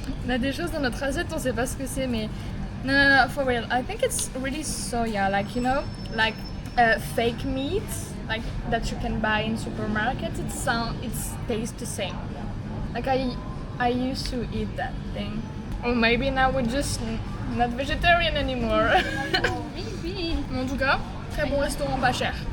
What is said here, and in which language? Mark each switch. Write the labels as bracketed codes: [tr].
[fr] On a des choses dans notre assiette, on sait pas ce que c'est, mais [en] no, for real. I think it's really soya, like you know, like fake meat, like that you can buy in supermarkets. It tastes the same. Like I used to eat that thing. Or maybe now we're just not vegetarian anymore. Maybe. [fr] Mais en tout cas, très bon restaurant pas cher.